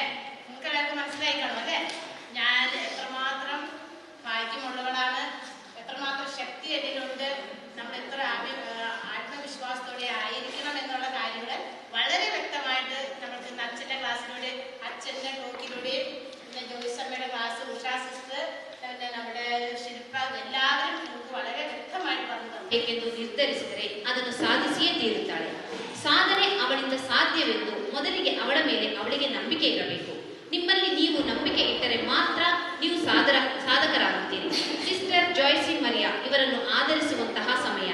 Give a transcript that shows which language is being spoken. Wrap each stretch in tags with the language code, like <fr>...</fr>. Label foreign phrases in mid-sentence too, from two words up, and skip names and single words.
<ml>നിങ്ങൾക്ക് എല്ലാവർക്കും മനസ്സിലായി കാണും അല്ലേ? ഞാൻ എത്രമാത്രം ഭാഗ്യമുള്ളവളാണ്, എത്രമാത്രം ശക്തി എന്നിലുണ്ട്, നമ്മൾ എത്ര ആത്മവിശ്വാസത്തോടെ ആയിരിക്കണം എന്നുള്ള കാര്യങ്ങൾ വളരെ വ്യക്തമായിട്ട് നമുക്ക് അച്ഛൻ്റെ ക്ലാസ്സിലൂടെ, അച്ഛൻ്റെ ടോക്കിലൂടെയും പിന്നെ ജോയിസമ്മയുടെ ക്ലാസ്, ഉഷാ സിസ്റ്റർ, പിന്നെ നമ്മുടെ ശില്പ, എല്ലാവരും നമുക്ക് വളരെ വ്യക്തമായിട്ട് പറഞ്ഞു തന്നു.</ml> <kn>ಏಕೆಂದು ನಿರ್ಧರಿಸಿದರೆ ಅದನ್ನು ಸಾಧಿಸಿಯೇ ತೀರುತ್ತಾಳೆ. ಸಾಧನೆ ಅವಳಿಂದ ಸಾಧ್ಯವೆಂದು ಮೊದಲಿಗೆ ಅವಳ ಮೇಲೆ ಅವಳಿಗೆ ನಂಬಿಕೆ ಇರಬೇಕು. ನಿಮ್ಮಲ್ಲಿ ನೀವು ನಂಬಿಕೆ ಇಟ್ಟರೆ ಮಾತ್ರ ನೀವು ಸಾಧಕರಾಗುತ್ತೀರಿ. ಸಿಸ್ಟರ್ ಜಾಯ್ಸಿ ಮರಿಯಾ ಇವರನ್ನು ಆಧರಿಸುವಂತಹ ಸಮಯ.</kn>